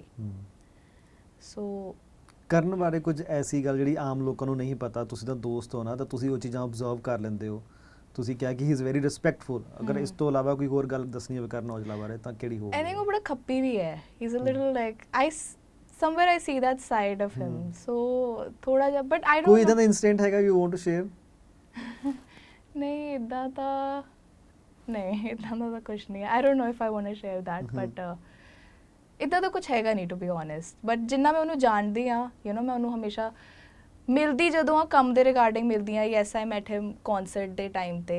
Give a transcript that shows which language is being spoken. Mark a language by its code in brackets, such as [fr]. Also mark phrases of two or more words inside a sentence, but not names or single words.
[pa] ਸੋ ਕਰਨ ਬਾਰੇ ਕੁਝ ਐਸੀ ਗੱਲ ਜਿਹੜੀ ਆਮ ਲੋਕਾਂ ਨੂੰ ਨਹੀਂ ਪਤਾ, ਤੁਸੀਂ ਤਾਂ ਦੋਸਤ ਹੋ ਨਾ, ਤਾਂ ਤੁਸੀਂ ਉਹ ਚੀਜ਼ਾਂ ਆਬਜ਼ਰਵ ਕਰ ਲੈਂਦੇ ਹੋ। ਤੁਸੀਂ ਕਿਹਾ ਕਿ [en] he is very respectful, [pa] ਅਗਰ ਇਸ ਤੋਂ ਇਲਾਵਾ ਕੋਈ ਹੋਰ ਗੱਲ ਦੱਸਣੀ ਹੋਵੇ ਕਰਨ ਔਜਲਾ ਬਾਰੇ ਤਾਂ ਕਿਹੜੀ ਹੋਵੇ? [en] I think [pa] ਉਹ ਬੜਾ ਖੱਪੀ ਵੀ ਹੈ, [en] he is a little like somewhere I see that side of him, so [pa] ਥੋੜਾ ਜਿਹਾ, [en] but I don't know [pa] ਕੋਈ ਇਦਾਂ ਦਾ ਇਨਸੀਡੈਂਟ ਹੈਗਾ [en] you want to share? [pa] ਨਹੀਂ ਇਦਾਂ ਤਾਂ ਨਹੀਂ ਇਦਾਂ ਦਾ ਤਾਂ ਕੁਝ ਨਹੀਂ ਹੈ। [en] I don't know if I want to share that, but [pa] ਇਦਾਂ ਦਾ ਕੁਝ ਹੈਗਾ ਨਹੀਂ [en] to be honest. [pa] ਬਟ ਜਿੰਨਾ ਮੈਂ ਉਹਨੂੰ ਜਾਣਦੀ ਹਾਂ, [en] you know, [pa] ਮੈਂ ਉਹਨੂੰ ਹਮੇਸ਼ਾ ਮਿਲਦੀ ਜਦੋਂ ਆ ਕੰਮ ਦੇ ਰਿਗਾਰਡਿੰਗ ਮਿਲਦੀ ਆ। [en] yes, I met him concert [pa] ਦੇ ਟਾਈਮ ਤੇ।